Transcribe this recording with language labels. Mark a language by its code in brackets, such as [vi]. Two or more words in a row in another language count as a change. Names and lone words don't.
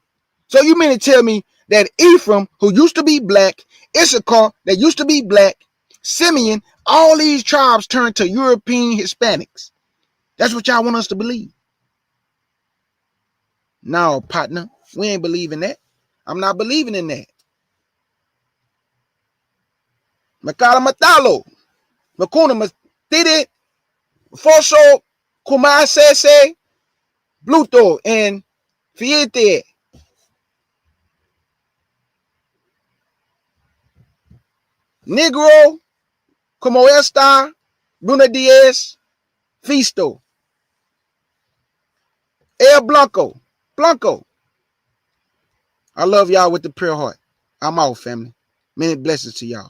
[en] So you mean to tell me that Ephraim, who used to be black, Issachar, that used to be black, Simeon, all these tribes turned to European Hispanics. That's what y'all want us to believe. No, partner, we ain't believing that. I'm not believing in that. Makala Matalo, Makuna Matide, Foso, Kumasese, Bluto, and Fiete. [es] Negro, como esta, Bruna Diaz, Fisto. El Blanco. Blanco. [en] I love y'all with the pure heart. I'm out, family. Many blessings to y'all.